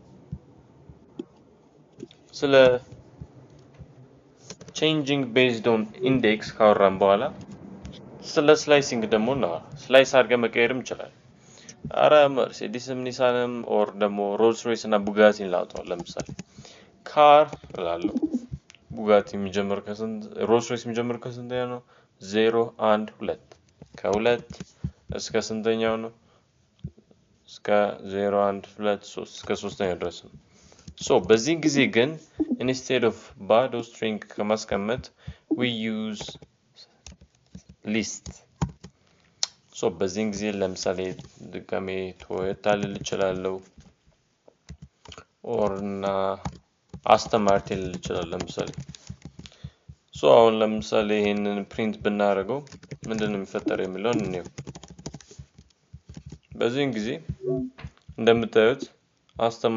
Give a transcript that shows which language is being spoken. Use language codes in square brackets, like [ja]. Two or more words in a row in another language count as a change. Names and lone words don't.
[am] ስለ [en] changing based on index [am] ካወራን በኋላ ስለ ስላይሲንግ ደግሞ ነው። ስላይስ አድርገን መቀየርም ይችላል። አረ መርሴዲስም ኒሳንም ኦር ደግሞ ሮልስ ሮይስ እና ቡጋቲን ላውጣው። ለምሳሌ ካር እላለሁ፣ ቡጋቲ የሚጀምር ከስንት፣ ሮልስ ሮይስ የሚጀምር ከስንተኛ ነው? 0 1 2 ከ2 እስከ ስንተኛው ነው? እስከ 0 1 2 3 እስከ ሶስተኛው ድረስ ነው። ሶ በዚህ ጊዜ ግን [en] instead of [am] ባዶ string ከማስቀመጥ [en] we use list። [am] ሶ በዚህ ጊዜ ለምሳሌ ድጋሜ ቶዮታ ልል እችላለሁ፣ ኦር እና አስተን ማርቲን ልል እችላለሁ ለምሳሌ። ሶ አሁን ለምሳሌ ይሄንን ፕሪንት ብናደርገው ምንድነው የሚፈጠረው የሚለውን እንየው። በዚህ ጊዜ እንደምታዩት አስተን